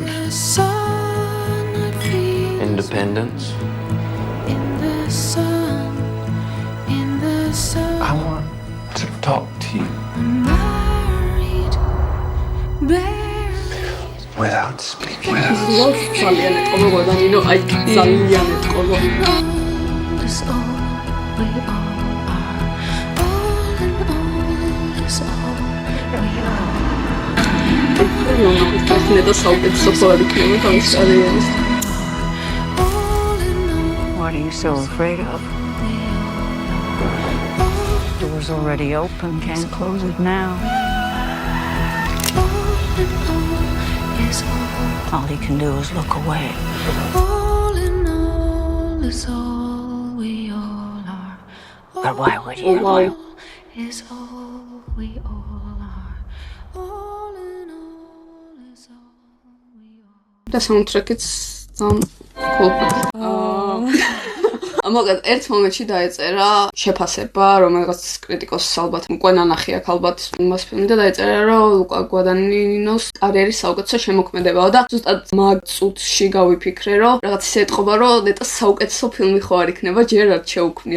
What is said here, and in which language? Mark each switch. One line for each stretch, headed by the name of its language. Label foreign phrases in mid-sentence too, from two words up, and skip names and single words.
English: the sun I feel. Independence. In the sun, in the sun. I want to talk to you Married, buried. without speaking.
Georgian: ლოს ძალიან ეთყობა გვადანინო, აი ძალიან ეთყობა.
English: Is all we all are. All in all is all we are.
Georgian: ნეტა საუკეთესო ფორი იქნება თავის კარიერის.
English: All in all What are you so afraid of? we Door's already open, can't close it now. all in all is all. All you can do is look away. All in all is all we all are. But why would you? Why? Is all we all are. All in all is all we all.
Georgian: და საუნდტრეკიც ძალიან კულტურა. ამაგად ერთ მომენტში დაეწერა შეფასება, რომელიღაც კრიტიკოსს ალბათ უკვე ნანახი აქვს ალბათ მას ფილმი და დაეწერა, რომ ლუკა გვადანინოს კარიერის საუკეთესო შემოქმედებაა და ზუსტად მაგ წუთში გავიფიქრე, რომ რაღაც ისე ეთყობა, რომ ნეტა საუკეთესო ფილმი ხო არ იქნება, ჯერ არ შეუქმნია.